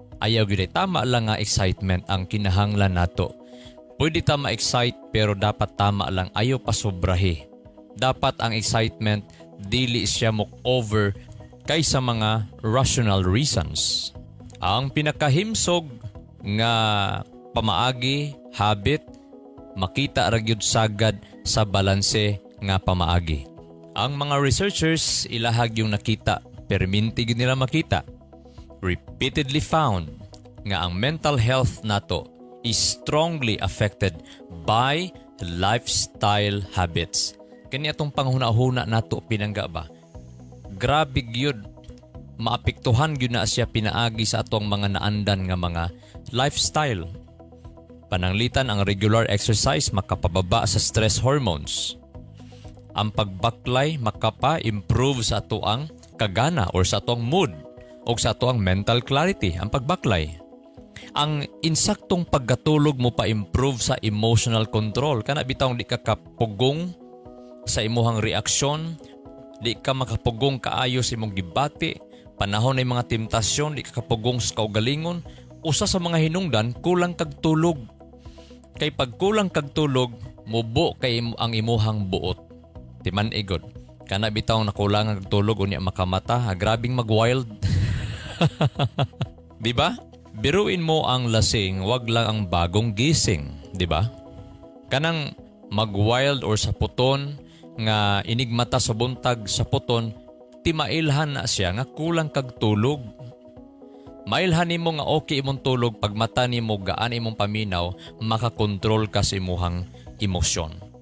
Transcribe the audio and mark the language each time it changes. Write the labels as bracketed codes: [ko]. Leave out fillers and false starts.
[ceb] Ayaw gyud tama lang nga excitement ang kinahanglan nato. Pwede ta ma-excite pero dapat tama lang, ayaw pa sobrahi. Dapat ang excitement dili siya mo over kaysa mga rational reasons. Ang pinakahimsog nga pamaagi, habit, makita ra gyud sagad sa balanse nga pamaagi. Ang mga researchers ilahag yung nakita, perminti gyud nila makita. [en] Repeatedly found nga ang mental health nato is strongly affected by lifestyle habits. [ceb] Kani atong panghuna-huna nato pinangga ba? Grabe gyud maapektuhan gyud na siya pinaagi sa atong mga naandan nga mga lifestyle. Pananglitan ang regular exercise makapababa sa stress hormones. Ang pagbaklay makapa-improve sa atoang kagana or sa atoang mood o sa atoang mental clarity, ang pagbaklay. Ang insaktong pagkatulog mo pa-improve sa emotional control. Kana bitawng di ka kapugong sa imuhang reaksyon, di ka makapugong kaayo sa imong gibati, panahon ng mga temptasyon, di ka kapugong sa kaugalingon, usa sa mga hinungdan, kulang kag tulog. Kay pag kulang kag tulog, mubo kay ang imuhang buot. Timan igod. Kana bitawng nakulangan kag tulog unya makamata, grabing mag-wild. Di ba? [tl] Biruin mo ang lasing, wag lang ang bagong gising, di ba? [ceb] Kanang mag-wild or sa puton nga inigmata sa buntag sa puton, timailhan na siya nga kulang kag tulog. Mailhan nimo nga okay imong tulog pag mata nimo gaan imong paminaw, makakontrol ka sa imuhang emosyon.